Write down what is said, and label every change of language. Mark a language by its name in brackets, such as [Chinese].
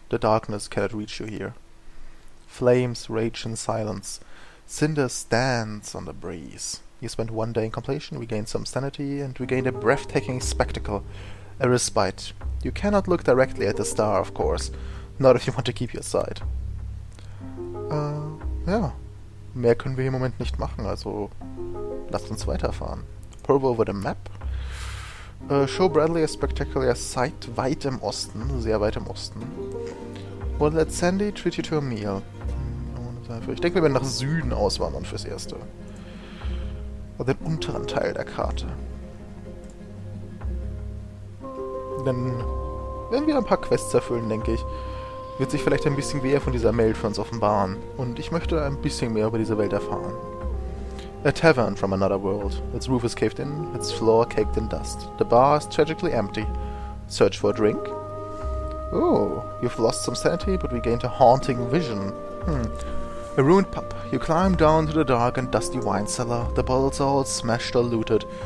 [English] The darkness cannot reach you here. Flames rage in silence. Cinders dance on the breeze. You spend one day in contemplation, regain some sanity, and regain a breathtaking spectacle. A respite. You cannot look directly at the star, of course. Not if you want to keep your sight. [German] Ja. Mehr können wir im Moment nicht machen, also lasst uns weiterfahren. [English] Probe over the map. Show Bradley a spectacular sight [German] weit im Osten, sehr weit im Osten. Und [English] let Sandy treat you to a meal. [German] Ich denke, wir werden nach Süden auswandern fürs Erste. Also den unteren Teil der Karte. Dann werden wir ein paar Quests erfüllen, denke ich. Wird sich vielleicht ein bisschen mehr von dieser Welt für uns offenbaren. Und ich möchte ein bisschen mehr über diese Welt erfahren. [English] A tavern from another world. Its roof is caved in, its floor caked in dust. The bar is tragically empty. Search for a drink? Oh, you've lost some sanity, but regained a haunting vision. A ruined pub. You climb down to the dark and dusty wine cellar. The bottles are all smashed or looted.